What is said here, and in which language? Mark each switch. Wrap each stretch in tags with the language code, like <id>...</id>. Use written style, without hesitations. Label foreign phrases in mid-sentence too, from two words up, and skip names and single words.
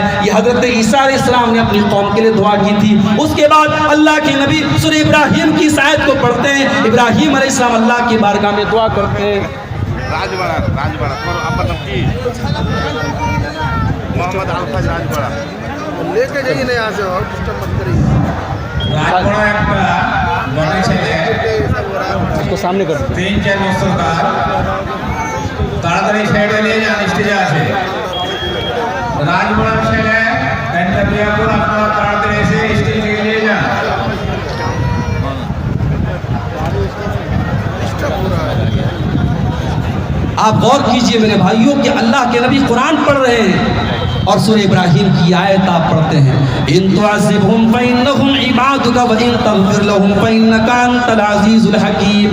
<ur>یہ حضرت عیسیٰ علیہ السلام نے اپنی قوم کے لیے دعا کی تھی۔ اس کے بعد اللہ کے نبی سورہ ابراہیم کی اس آیت کو پڑھتے ہیں، ابراہیم علیہ السلام اللہ کی بارگاہ میں دعا کرتے ہیں، محمد الفاظ راجبڑا لے کے جائیے نا یہاں سے، اور ڈسٹرب مت کریے۔</ur> <bn>রাজবড়া একটা বনে ছেলে</bn> <ur>اس کو سامنے کر دیں۔</ur> <bn>3-4 বছর তাড়াতাড়ি সাইডে নিয়ে যান, স্টেজে আসে। রাজবড়ার ছেলে একটা বিয়ে করে আপনারা তাড়াতাড়ি এসে স্টেজ থেকে নিয়ে যান।</bn> <ur>آپ غور کیجئے میرے بھائیوں کہ اللہ کے نبی قرآن پڑھ رہے ہیں اور سورہ ابراہیم کی آیت آپ پڑھتے ہیں،</ur> <ar>ان تعذبہم فإنہم عبادک وان تغفر لہم فإنک انت العزیز الحکیم۔</ar>